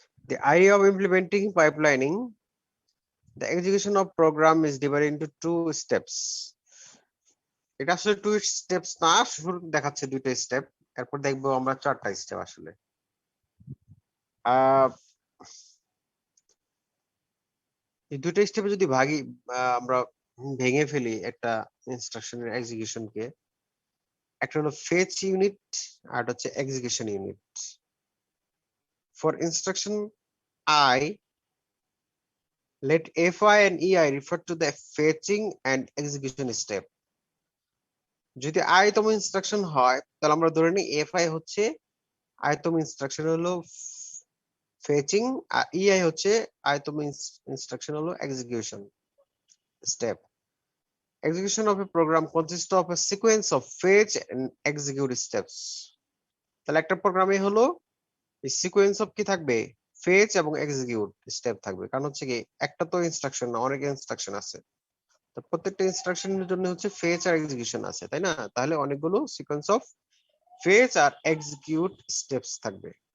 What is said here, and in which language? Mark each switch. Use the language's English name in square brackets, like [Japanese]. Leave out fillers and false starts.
[English] The idea of implementing pipelining, the execution of program is divided into two steps. [Bangla] এটা আসলে two steps না, শুরু দেখাচ্ছে দুইটা স্টেপ, এরপর দেখবো আমরা চারটা স্টেপ আসলে। এই দুইটা স্টেপে যদি আমরা ভেঙে ফেলি একটা ইনস্ট্রাকশনের এক্সিকিউশনকে, একটা হলো ফেচ ইউনিট আর হচ্ছে execution unit. [English] For instruction I, let fi and ei refer to the fetching and execution step. [Bangla] যদি i তম ইনস্ট্রাকশন হয় তাহলে আমরা ধরে নিই fi হচ্ছে i তম ইনস্ট্রাকশন হলো ফেচিং আর ei হচ্ছে i তম ইনস্ট্রাকশন হলো execution step. [English] Execution of a program consists of a sequence of fetch and execute steps. [Bangla] তাহলে একটা প্রোগ্রামে হলো এই সিকোয়েন্স অফ কি থাকবে, ফেচ এবং এক্সিকিউট স্টেপ থাকবে। কারণ হচ্ছে কি একটা তো ইনস্ট্রাকশন না, অনেক ইনস্ট্রাকশন আছে, তো প্রত্যেকটা ইনস্ট্রাকশনের জন্য হচ্ছে ফেচ আর এক্সিকিউশন আছে, তাই না? তাহলে অনেকগুলো sequence of fetch আর execute steps থাকবে।